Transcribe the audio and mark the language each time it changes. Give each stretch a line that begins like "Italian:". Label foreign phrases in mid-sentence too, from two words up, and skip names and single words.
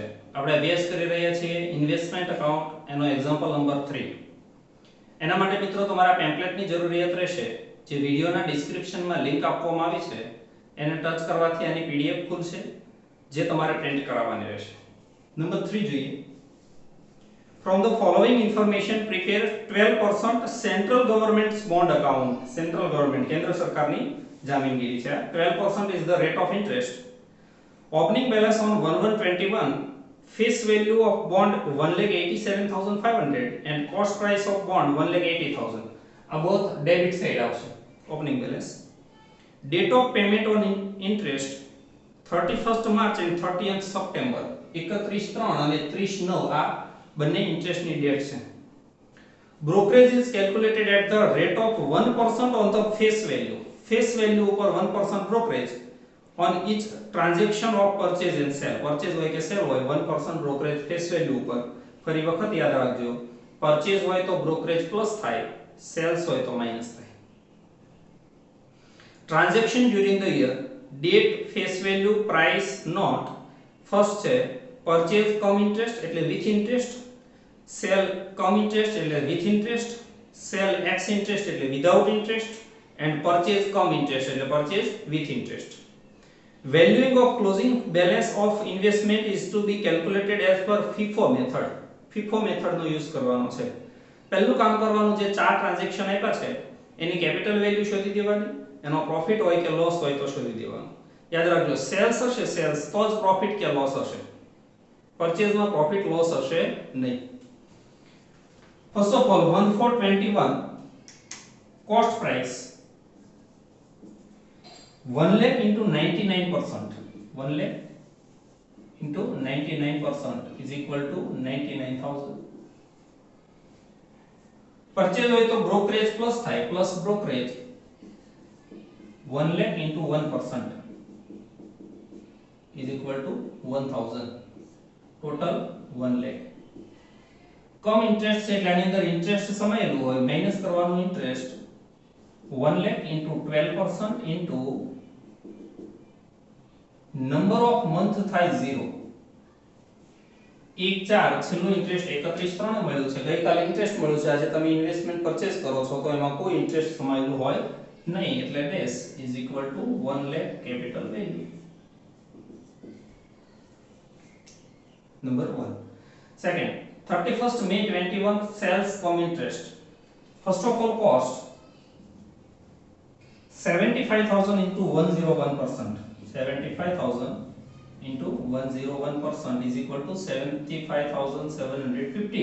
Gujarati: આપણે અભ્યાસ કરી રહ્યા છીએ
English: investment account
Gujarati: એનો
English: example number
Gujarati: 3. એના માટે મિત્રો તમારા પેમ્પલેટની જરૂરિયાત રહેશે. જે વિડિયોના ડિસ્ક્રિપ્શનમાં લિંક આપવામાં આવી છે એને ટચ કરવાથી આની પીડીએફ ખુલશે, જે તમારે પ્રિન્ટ કરાવવાની રહેશે. નંબર 3 જોઈએ.
English: From the following information prepare 12% central government's bond account. Central government
Gujarati: કેન્દ્ર સરકારની જામીનગીરી છે.
English: 12% is the rate of interest. Opening balance on 1121, face value of bond 1,87,500 and cost price of bond 1,80,000. આ both debit side આવશે. Opening balance. Date of payment on interest 31st March and 30th September.
Gujarati: 31/3 અને 30/9 આ બંને ઇન્ટરેસ્ટની ડેટ છે.
English: Brokerage is calculated at the rate of 1% on the face value. Face value ઉપર 1% brokerage on each transaction of purchase and sale.
Gujarati: Purchase હોય કે sale હોય 1%
English: brokerage face value
Gujarati: ઉપર. ફરી વખત યાદ રાખજો, purchase હોય તો brokerage પ્લસ થાય, sales હોય તો માઈનસ થાય.
English: Transaction during the year, date, face value, price, note. First છે purchase come interest એટલે with interest, sell come interest એટલે with interest, sell ex interest એટલે without interest, and purchase come interest એટલે purchase with interest. Valuing of closing balance of investment is to be calculated as per FIFO method. FIFO method
Gujarati: નો યુઝ કરવાનો છે. પહેલું કામ કરવાનું, જે ચાર ટ્રાન્ઝેક્શન આપ્યા છે એની
English: capital value
Gujarati: શોધી દેવાની, એનો પ્રોફિટ હોય કે લોસ હોય તો શોધી દેવાનું. યાદ રાખજો, સેલ્સ હશે સેલ્સ તો જ પ્રોફિટ કે લોસ હશે, પરચેઝ માં
English: profit loss
Gujarati: હશે નહીં.
English: first of all 1421 cost price 1 lakh into 99%. 1 lakh into 99% is equal to 99,000. Purchase
Gujarati: હોય તો
English: brokerage plus થાય, plus brokerage 1 lakh into 1% is equal to 1,000. Total 1 lakh. come interest
Gujarati: છે એટલે આની અંદર ઇન્ટરેસ્ટ સમાયેલું હોય, માઈનસ કરવાનું ઇન્ટરેસ્ટ
English: 1 lakh into 12% into number of month
Gujarati: થાય 0. 1/4 છેલ્લું ઇન્ટરેસ્ટ 31/3 મળ્યું છે, ગઈકાલે ઇન્ટરેસ્ટ મળ્યું છે, આજે તમે
English: investment purchase
Gujarati: કરો છો તો એમાં કોઈ ઇન્ટરેસ્ટ સમાયેલું હોય નહીં, એટલે
English: dash is equal to 1 lakh capital value.
Gujarati: નંબર 1. સેકન્ડ,
English: 31st May 21 sales come interest. First of all, cost 75,000 into 101%. 75,000 into 101% is equal to 75,750.